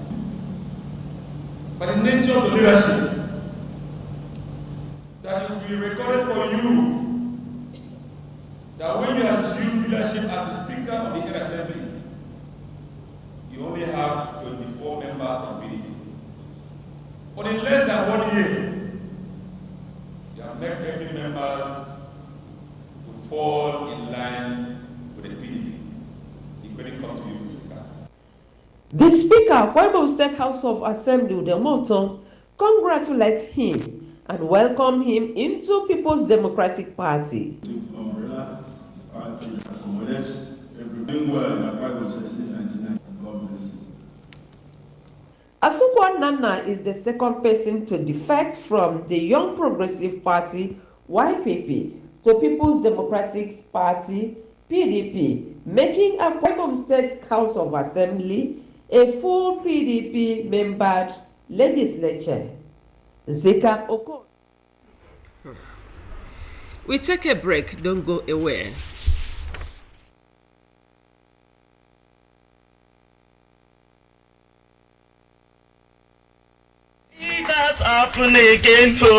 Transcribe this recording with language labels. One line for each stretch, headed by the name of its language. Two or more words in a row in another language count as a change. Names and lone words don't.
English: By the nature of the leadership that will be recorded for you assumed leadership as the Speaker of the Head Assembly, you only have 24 members from PDP. But in less than 1 year, you have made every members to fall in line with the PDP. He couldn't come to you, Speaker. The Speaker, Akwa Ibom State House of Assembly, Udemoto, congratulates him and welcome him into People's Democratic Party. Umbrella Party accommodates everything well in Akwa Ibom State since 1999. God bless you. Asukwa Nana is the second person to defect from the Young Progressive Party, YPP, to People's Democratic Party, PDP, making Akwa Ibom State House of Assembly a full PDP-membered legislature. Zika Oko. We take a break, don't go away. It has happened again.